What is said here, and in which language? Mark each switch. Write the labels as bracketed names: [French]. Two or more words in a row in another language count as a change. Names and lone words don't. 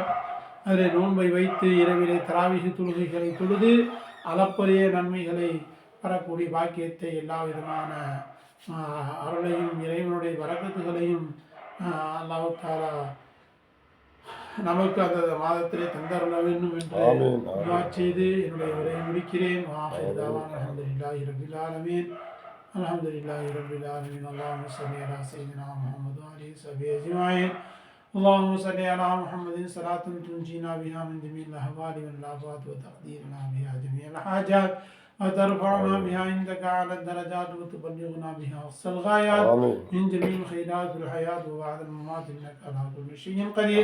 [Tamil] அதில் நோன்பை வைத்து இரவிலே தராவிஹ் தொழுகைகளை தொழுது அளப்பரிய நன்மைகளை பெறக்கூடிய பாக்கியத்தை, எல்லா விதமான அருளையும் இறைவனுடைய வரக்கத்துகளையும் [Arabic] الله تعالى [Tamil] நமக்கு அந்த மாதத்திலே தந்தருள வேண்டும் என்று துஆ செய்து என்னுடைய உரையை முடிக்கிறேன். [Arabic] الحمد لله رب العالمين. الحمد لله رب العالمين. اللهم صل على سيدنا محمد وآله وصحبه أجمعين. اللهم صل على محمد صلاة تنجينا بها من جميع الأهوال والآفات وتقديرنا بها جميع الحاجات وترفعنا بها عندك على الدرجات وتبلغنا بها أقصى الغايات من جميع الخيرات في الحياة وبعد الممات إنك على كل شيء قدير.